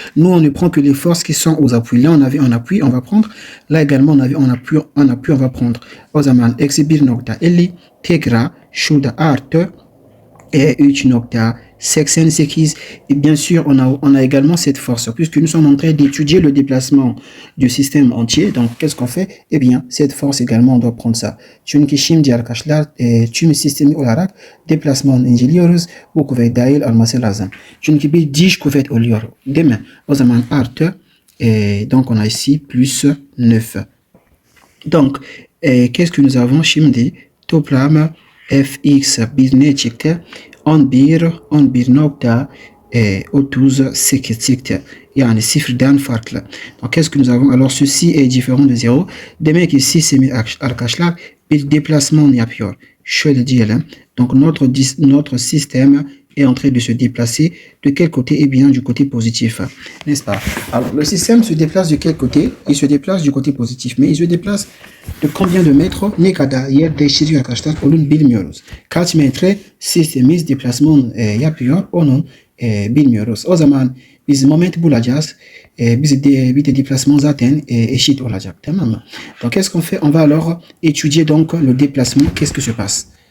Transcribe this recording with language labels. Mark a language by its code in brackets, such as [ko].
[fr] Nous, on ne prend que les forces qui sont aux appuis. Là, on avait un appui, on va prendre. Là également, on avait un appui, on va prendre. [tr] O zaman eksi 1,50 tekrar şurada artı 3,88. [fr] Et bien sûr, on a également cette force, puisque nous sommes en train d'étudier le déplacement du système entier. Donc, qu'est-ce qu'on fait? Eh bien, cette force également, on doit prendre ça. [tr] Çünkü şimdi arkadaşlar, tüm sistemi olarak deplasman inceliyoruz. Bu kuvvet dahil olması lazım. Çünkü bir diş kuvvet oluyor, değil mi? O zaman artı, [fr] donc on a ici plus 9. Donc, qu'est-ce que nous avons şimdi? [tr] toplam fx birine çıktı. 11 nokta 38 yani sıfırdan farklı. [fr] Donc qu'est-ce que nous avons? Alors ceci est différent de 0. [tr] Demek ki sistemi arkadaşlar bir déplasement yapıyor. Şöyle diyelim. [fr] Donc notre système est en train de se déplacer. De quel côté? Eh bien, du côté positif. N'est-ce pas? Alors, le système se déplace de quel côté? Il se déplace du côté positif. Mais il se déplace de combien de mètres? [tr] Ne kadar yer değiştiriyor arkadaşlar? Onu bilmiyoruz. Kaç metre sistemimiz deplasman yapıyor? Onu bilmiyoruz. O zaman biz moment bulacağız. Bir de déplasement zaten eşit olacak. Tamam mı? [fr] Donc, qu'est-ce qu'on fait? On va alors étudier donc le déplacement. Qu'est-ce que se passe?